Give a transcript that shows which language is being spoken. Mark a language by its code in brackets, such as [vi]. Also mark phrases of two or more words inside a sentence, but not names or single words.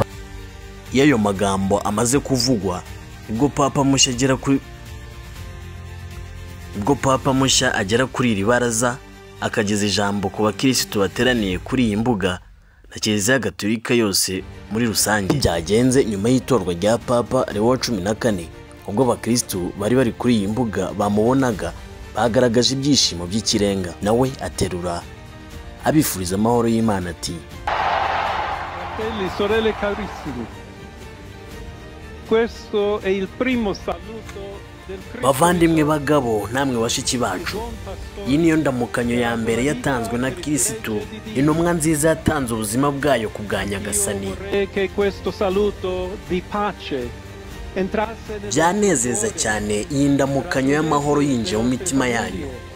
[rw] Iyo ayo magambo amaze kuvugwa, ubwo papa mushya agera kuri iri baraza akageza ijambo ku bakirisitu bateraniye kuri iyi mbuga na Kiliziya Gatolika yose muri rusange. Byagenze nyuma y'itorwa rya Papa Leo wa 14, ubwo abakirisitu bari kuri iyi mbuga bamubonaga bagaragaje ibyishimo by'ikirenga. Nawe aterura abifuriza amahoro y'Imana ati: [it] Fratelli, sorelle carissimi, questo è il primo saluto del Cristo. [rw] Bavandimwe bagabo namwe bashiki bacu, iyi niyo ndamukanyo ya mbere yatanzwe na Kirisitu, intumwa nziza yatanze ubuzima bwayo ku bwa Nyagasani. Byanezeza cyane iyi ndamukanyo y'amahoro yinjiye mu mitima yanyu.